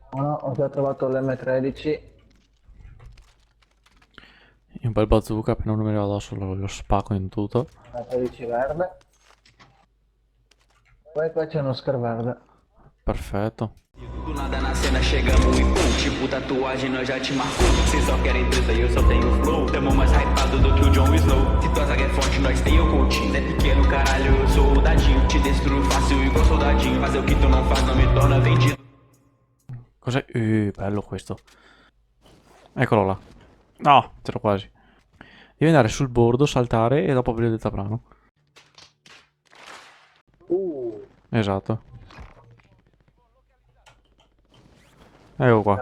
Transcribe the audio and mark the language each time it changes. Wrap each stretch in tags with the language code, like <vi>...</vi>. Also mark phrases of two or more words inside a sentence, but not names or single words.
<it>No, ho già trovato l'M13. Un bel bazooka, appena non me ne vado addosso lo spacco in tutto. La 13 verde. Poi qua c'è uno Oscar verde. Perfetto.</it> <pt>Do nada na cena chegamos e pum, tipo tatuagem nós já te marcou. Cês só querem treta e eu só tenho flow. Tamo mais hypado do que o Jon Snow. Se tua zaga é forte, nós tem o coaching. Cê é pequeno, caralho, eu sou o dadinho. Te destruo fácil igual soldadinho. Fazer o que tu não faz não me torna vendido.</pt> <it>Cos'è? Bello questo. Eccolo là. No, c'ero quasi. Devi andare sul bordo, saltare e dopo aprire il deltaplano. Esatto. Ecco qua.</it>